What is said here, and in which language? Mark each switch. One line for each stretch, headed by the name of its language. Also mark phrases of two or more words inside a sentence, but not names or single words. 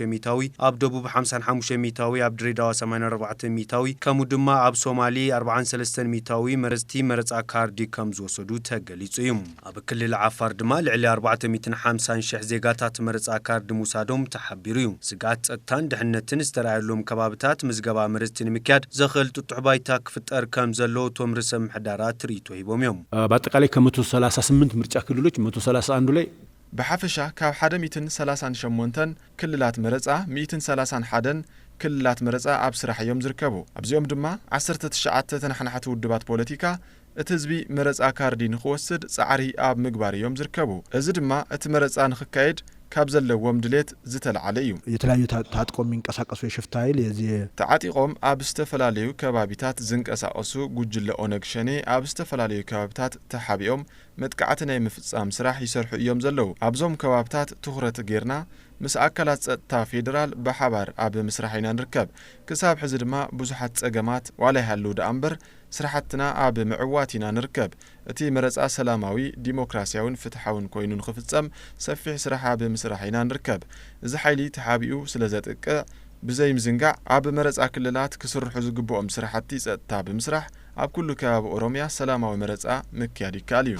Tigrinya: ሚታዊ ኣብ ደቡብ 55 ሚታዊ ኣብ ድሬዳዋ 84 ሚታዊ ከምኡ ድማ ኣብ ሶማሊ 43 ሚታዊ መረጽቲ መረጻ ካርዲ ከም ዝወሰዱ ተገሊጹ እዩ ኣብ ክልል ዓፋር ድማ ልዕሊ 450,000 ዜጋታት መረጻ ካርዲ ሙሳዶም ተሓቢሩ እዩ ስጋት ጸጥታን ድሕነትን ዝተራእየሎም ከባቢታት ምዝገባ መረጽቲ ንምክያድ ዘኽእል ጥጡሕ ባይታ ክፍጠር ከም ዘሎ ቶም ርዕሰ ምሕዳራት ሪቶ ሂቦም እዮም
Amharic: በአጠቃላይ ከ138 ምርጫ ክልሎች 131 ላይ
Tigrinya: በሐፈሻ ካብ 138 ክልላት መረጻ 131 ክልላት መረጻ ኣብ ስራሕ እዮም ዝርከቡ ኣብዚኦም ድማ 19 ተናሕናሕቲ ውድባት ፖለቲካ እቲ ህዝቢ መረጻ ካርዲ ንኽወስድ ጻዕሪ ኣብ ምግባር እዮም ዝርከቡ እዚ ድማ እቲ መረጻ ንኽካየድ ካብ ዘለዎም ድሌት ዝተልዓለ እዩ
Amharic: የተለያዩ ታጥቆ የሚንቀሳቀሱ የሽፍታ ኃይል የዚህ
Tigrinya: ተዓጢቆም ኣብ ዝተፈላለዩ ከባቢታት ዝንቀሳቀሱ ጉጅለ ኦነግ ሸኔ ኣብ ዝተፈላለዩ ከባቢታት ተሓቢኦም መጥቃዕቲ ናይ ምፍጻም ስራሕ ይሰርሑ እዮም ዘለው ኣብዞም ከባቢታት ትኹረት ጌርና ምስ ኣካላት ጸጥታ ፌደራል በሓባር ኣብ ምስራሕ ኢና ንርከብ ክሳብ ሕዚ ድማ ብዙሓት ጸገማት ዋላ ይሃሉ ደኣምበር ስራሕትና ኣብ ምዕዋት ኢና ንርከብ እቲ መረጻ ሰላማዊ ዲሞክራሲያውን ፍትሓውን ኮይኑ ንኽፍጸም ሰፊሕ ስራሕ ኣብ ምስራሕ ኢና ንርከብ እዚ ሓይሊ ተሓቢኡ ስለ ዘጥቅዕ ብዘይ ምዝንጋዕ ኣብ መረጻ ክልላት ክስርሑ ዝግብኦም ስራሕቲ ጸጥታ ብምስራሕ ኣብ ኩሉ ከባቢ ኦሮሚያ ሰላማዊ መረጻ ምክያድ ይከኣል እዩ